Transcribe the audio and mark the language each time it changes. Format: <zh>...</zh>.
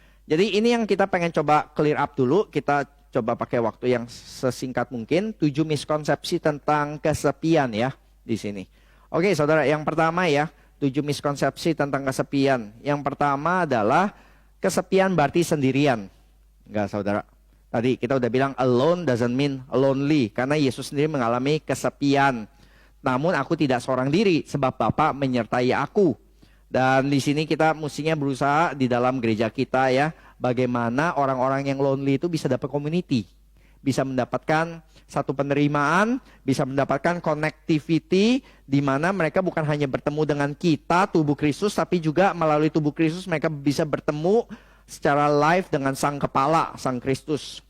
<id>Jadi ini yang kita pengen coba</id> <en>clear up</en> <id>dulu. Kita coba pakai waktu yang sesingkat mungkin. 7 miskonsepsi tentang kesepian ya di sini. Oke saudara, yang pertama ya, 7 miskonsepsi tentang kesepian. Yang pertama adalah kesepian berarti sendirian. Enggak saudara. Tadi kita udah bilang</id> <en>alone doesn't mean lonely.</en> <id>Karena Yesus sendiri mengalami kesepian. Namun aku tidak seorang diri sebab Bapa menyertai aku. Dan di sini kita mestinya berusaha di dalam gereja kita ya, bagaimana orang-orang yang lonely itu bisa dapat community, bisa mendapatkan satu penerimaan, bisa mendapatkan connectivity di mana mereka bukan hanya bertemu dengan kita tubuh Kristus, tapi juga melalui tubuh Kristus mereka bisa bertemu secara live dengan Sang Kepala, Sang Kristus.</id>